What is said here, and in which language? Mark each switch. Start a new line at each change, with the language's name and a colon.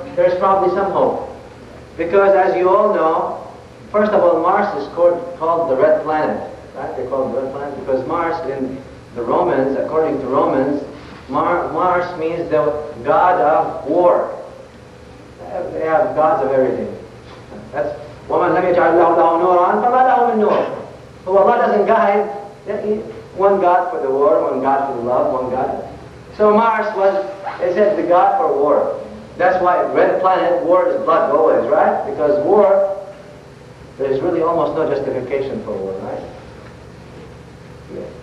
English: There's probably some hope. Because as you all know, first of all, Mars is called the red planet. right? They call it the red planet because Mars, in the Romans, according to Romans, Mars means the god of war. They have gods of everything. That's
Arabic: وَمَنْ لَمْ يَجْعَلْ لَهُ نُورًا فَمَا لَهُ مِنْ نُورٍ.
English: So Allah doesn't guide one God for the war, one God for the love, one God. So Mars was, they said, the god for war. That's why red planet, war is blood always, right? Because war, there's really almost no justification for war, right? Yeah.